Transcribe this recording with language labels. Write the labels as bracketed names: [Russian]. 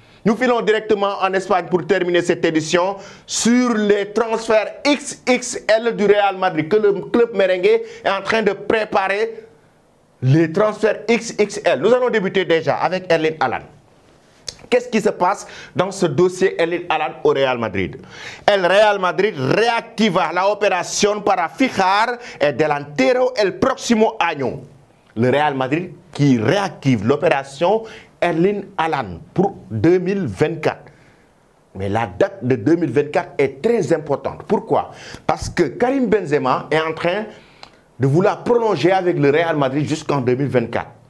[French] Nous filons directement en Espagne pour terminer cette édition sur les transferts XXL du Real Madrid, que le club merengue est en train de préparer. Les transferts XXL. Nous allons débuter déjà avec Erling Haaland. Qu'est-ce qui se passe dans ce dossier Erling Haaland au Real Madrid? [Spanish] El Real Madrid reactiva la opération para fijar el delantero el próximo año. [French] Le Real Madrid qui réactive l'opération Erling Haaland pour 2024. Mais la date de 2024 est très importante. Pourquoi? Parce que Karim Benzema est en train de vouloir prolonger avec le Real Madrid jusqu'en 2024.